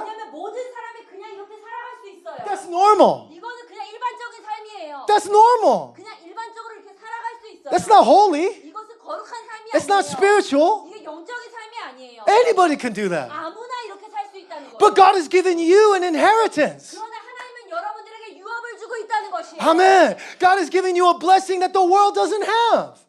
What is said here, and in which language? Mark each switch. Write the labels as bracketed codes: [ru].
[ko] 왜냐하면 모든 사람이 그냥 이렇게 살아갈 수 있어요. [en] That's normal. [ko] 이거는 그냥 일반적인 삶이에요. [en] That's normal. [ko] 그냥 일반적으로 이렇게 살아갈 수 있어요. [en] That's not holy. [ko] 이것은 거룩한 삶이 [en] It's [ko] 아니에요. [en] not spiritual. [ko] 이게 영적인 삶이 아니에요. [en] Anybody can do that. [ko] 아무나 이렇게 살 수 있다는 거예요. [en] But God has given you an inheritance. [ko] 그러나 하나님은 여러분들에게 유업을 주고 있다는 것이에요. [en] Amen. God has given you a blessing that the world doesn't have.